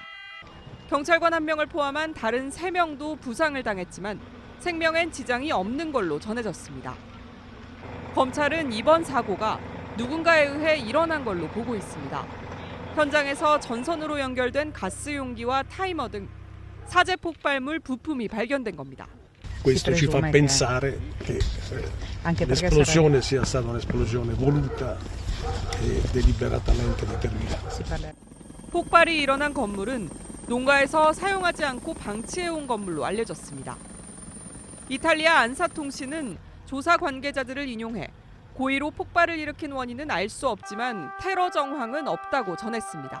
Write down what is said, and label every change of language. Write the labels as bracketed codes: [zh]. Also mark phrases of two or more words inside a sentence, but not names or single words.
[ko] 경찰관 1명을 포함한 다른 3명도 부상을 당했지만 생명엔 지장이 없는 걸로 전해졌습니다. 검찰은 이번 사고가 누군가에 의해 일어난 걸로 보고 있습니다. 현장에서 전선으로 연결된 가스 용기와 타이머 등 사제 폭발물 부품이 발견된 겁니다. [it] Questo ci fa pensare che l'esplosione sia stata un'esplosione voluta e deliberatamente determinata. [ko] 폭발이 일어난 건물은 농가에서 사용하지 않고 방치해온 건물로 알려졌습니다. 이탈리아 안사통신은 조사 관계자들을 인용해 고의로 폭발을 일으킨 원인은 알 수 없지만 테러 정황은 없다고 전했습니다.